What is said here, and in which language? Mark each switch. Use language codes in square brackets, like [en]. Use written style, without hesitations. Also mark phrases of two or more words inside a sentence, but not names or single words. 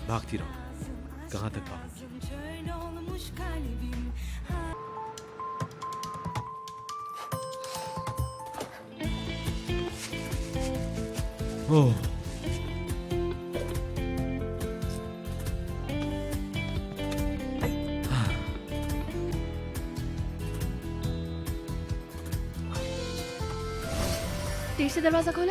[hi] भागती रहो, कहाँ तक भागूं? [tr] Şöyle olmuş kalbim. [hi] ओह, देर से दरवाजा खोला?